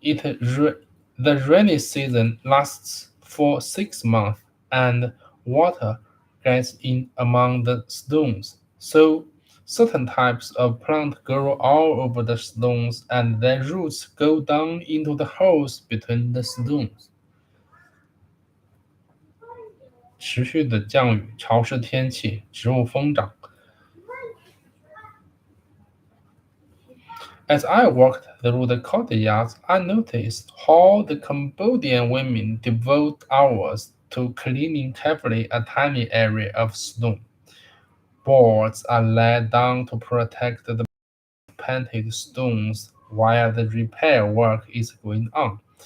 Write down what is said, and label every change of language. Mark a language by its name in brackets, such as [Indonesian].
[English] The rainy season lasts for 6 months, and water gets in among the stones. So certain types of plant grow all over the stones and their roots go down into the holes between the stones. [Chinese] 持续的降雨、潮湿天气、植物疯长。 [English] As I walked through the courtyards, I noticed how the Cambodian women devote hours to cleaning carefully a tiny area of stone. Boards are laid down to protect the painted stones while the repair work is going on.